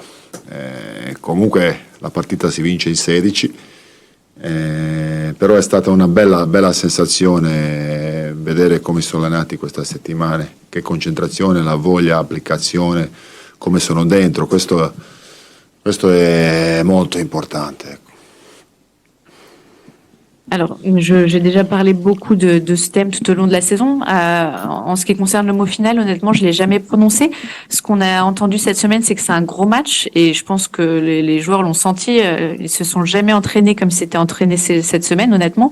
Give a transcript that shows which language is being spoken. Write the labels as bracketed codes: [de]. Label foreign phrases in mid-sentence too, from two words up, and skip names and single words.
[it] Comunque la partita si vince in 16, però è stata una bella sensazione vedere come sono allenati questa settimana, che concentrazione, la voglia, applicazione, come sono dentro, questo è molto importante, ecco. [fr] Alors, j'ai déjà parlé beaucoup de ce thème tout au long de la saison. En ce qui concerne le mot final, honnêtement, je l'ai jamais prononcé. Ce qu'on a entendu cette semaine, c'est que c'est un gros match, et je pense que les joueurs l'ont senti. Ils se sont jamais entraînés comme c'était entraîné cette semaine, honnêtement.